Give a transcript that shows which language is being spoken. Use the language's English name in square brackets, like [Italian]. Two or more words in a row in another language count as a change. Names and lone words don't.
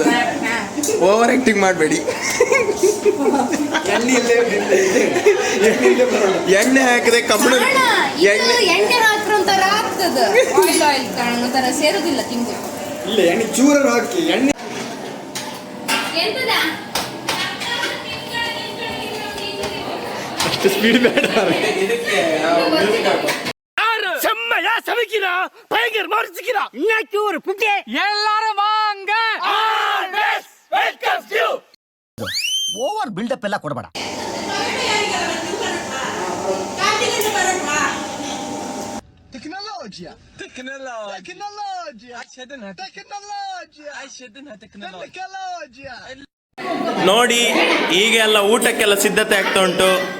[English] over acting [Kannada] ಮಾಡಬೇಡಿ. ಎಣ್ಣೆ ಹಾಕಿದೆ ಕಬ್ಬಣ ಎಣ್ಣೆ ಹಾಕ್ರ ಒಂಥರ ಆಗ್ತದ, [English] oil oil [Kannada] ಕಾರಣ ಒಂಥರ ಸೇರುದಿಲ್ಲ ತಿಂದು. ಇಲ್ಲ ಎಣ್ಣೆ ಚೂರ ಹಾಕಿ ಎಣ್ಣೆ ಅಷ್ಟು ಸ್ಪೀಡ್ ಬೇಡ ಇದಕ್ಕೆ. [Tamil] செம்மையா சமைக்கிறா, பயங்கர மாறிச்சிக்கிறா. இன்னைக்கு ஒரு புட்டி எல்லாரும் வாங்க. [English] over buildup [Kannada] ಎಲ್ಲ ಕೊಡಬೇಡ. ನೋಡಿ, ಈಗ ಎಲ್ಲ ಊಟಕ್ಕೆಲ್ಲ ಸಿದ್ಧತೆ ಆಗ್ತಾ ಉಂಟು.